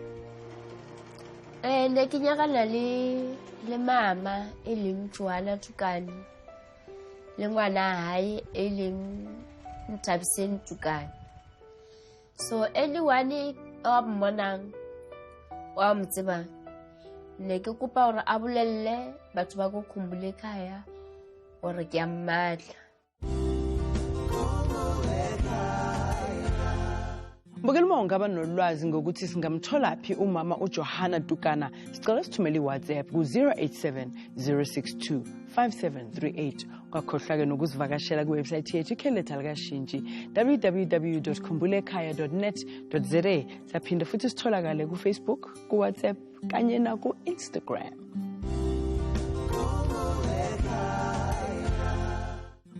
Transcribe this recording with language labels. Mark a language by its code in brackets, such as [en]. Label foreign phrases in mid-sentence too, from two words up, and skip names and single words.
[st] Ne ke nyakana le mama e leng Joanna Thukana le ngwana hae e leng Nthabiseni Thukana. [en] So anyone [st] wa mmonang wa mtseba ne ke kopa hore a bolelle batho ba go Khumbulekhaya hore ke a mmatla. [zu] Mbukeli uma ungaba nolwazi ngokuthi singamthola phi umama uJohana Thukana sicela sithumele iWhatsApp ku 087-062-5738 kwakhohlwa ke nokusivakashela kuwebsite yethu ikheletha likashintshi www.khumbulekhaya.net.za saphinda futhi sitholakale ku Facebook ku WhatsApp kanye na ku Instagram.